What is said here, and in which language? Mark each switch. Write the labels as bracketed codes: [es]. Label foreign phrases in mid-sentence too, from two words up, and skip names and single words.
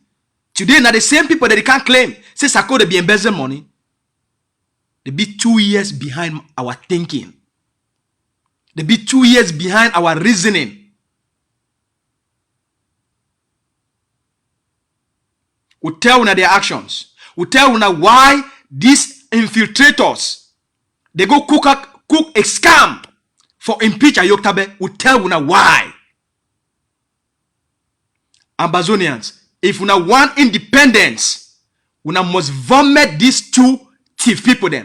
[wes] Today, now the same people that they can't claim, say Sako they be embezzling money. They be 2 years behind our thinking. They be 2 years behind our reasoning. We tell una their actions. We tell una why these infiltrators, they go cook a scam for impeach Ayoktabe. We tell una why. Ambazonians, if una want independence, una must vomit these two thief people them.